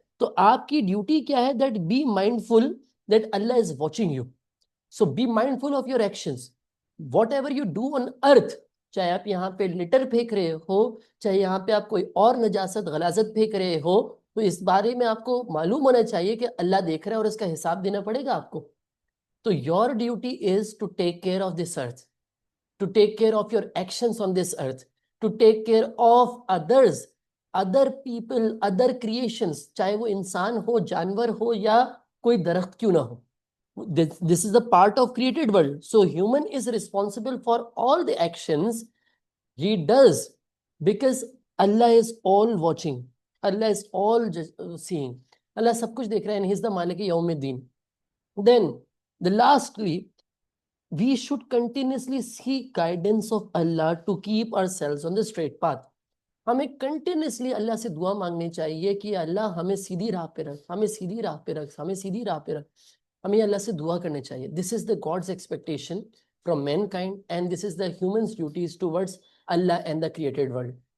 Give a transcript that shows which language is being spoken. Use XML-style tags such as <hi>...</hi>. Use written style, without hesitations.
<ur>تو آپ کی ڈیوٹی کیا ہے،</ur> <en>That be mindful that Allah is watching you. So be mindful of your actions whatever you do on earth.</en> <ur>چاہے آپ یہاں پہ لٹر پھینک رہے ہو، چاہے یہاں پہ آپ کوئی اور نجاست غلاظت پھینک رہے ہو، تو اس بارے میں آپ کو معلوم ہونا چاہیے کہ اللہ دیکھ رہا ہے اور اس کا حساب دینا پڑے گا آپ کو.</ur> <en>تو your duty is to take care of this earth, to take care of your actions on this earth, to take care of others, other people, other creations.</en> <ur>چاہے وہ انسان ہو، جانور ہو یا کوئی درخت کیوں نہ ہو.</ur> <en>This is a part of created world. So human is responsible for all the actions he does because Allah is all watching. Allah is all seeing.</en> <ur>اللہ سب کچھ دیکھ رہا ہے</ur> <en>and he is the</en> <ar>مالک یوم الدین.</ar> <en>Then the lastly, we should continuously seek guidance of Allah to keep ourselves on the straight path.</en> <ur>ہمیں continuously اللہ سے دعا مانگنی چاہیے کہ اللہ ہمیں سیدھی راہ پہ رکھ، ہمیں سیدھی راہ پہ رکھ، ہمیں سیدھی راہ پہ رکھ. ہمیں اللہ سے دعا کرنی چاہیے.</ur> <en>This is the God's expectation from mankind and this is the humans duties towards Allah and the created world.</en>